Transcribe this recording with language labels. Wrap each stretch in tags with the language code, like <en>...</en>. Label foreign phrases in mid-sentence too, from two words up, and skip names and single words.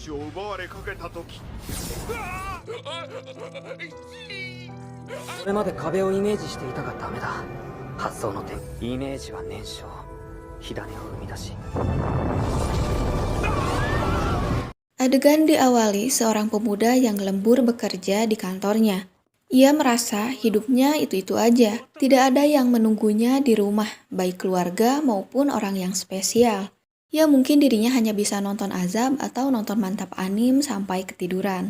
<ja>これまで壁をイメージしていたがダメだ。発想の点、イメージは燃焼、火種を生み出し。</ja> <id>Adegan diawali seorang pemuda yang lembur bekerja di kantornya. Ia merasa hidupnya itu-itu aja, tidak ada yang menunggunya di rumah, baik keluarga maupun orang yang spesial. Ya mungkin dirinya hanya bisa nonton azab atau nonton mantap anim sampai ketiduran.</id>